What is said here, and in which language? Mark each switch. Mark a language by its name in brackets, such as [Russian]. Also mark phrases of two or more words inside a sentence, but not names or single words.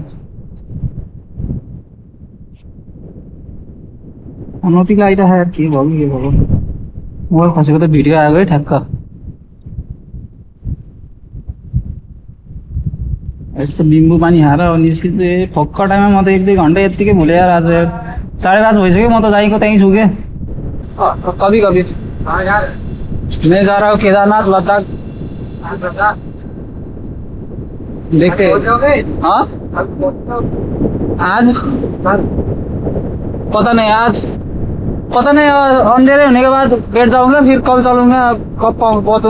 [Nepali] अनौती लागिरहेको यार, के भयो। मोबाइल खसेको त भिडियो आएको है ठ्याक्क। यसो निम्बु पानी खाएर अब निस्किँदै फक्क टाइममा। म त 1-2 घन्टा यत्तिकै भुलेँ यार आज यार। 5:30 भइसक्यो। म त जाइको त्यहीँ छु क्या। [Hindi] कभी मैं जा रहा हूँ केदारनाथ, लद्दाख देखते हैं। हाँ आज पता नहीं, अंधेरे होने के बाद बैठ जाऊंगा, फिर कल चलूंगा।